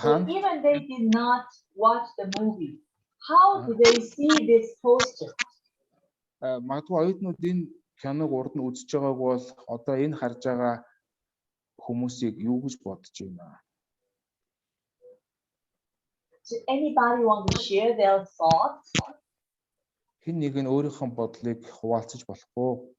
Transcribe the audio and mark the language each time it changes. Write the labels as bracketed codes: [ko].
[en] even they did not watch the movie, how do they see this poster? [mn] Магадгүй оюутнууд энэ киног урд нь үзэж байгааг бол одоо энэ харж байгаа хүмүүсийг юу гэж бодож байна? [en] Does anybody want to share their thoughts? [mn] Хэн нэг нь өөрийнхөө бодлыг хуваалцаж болох уу?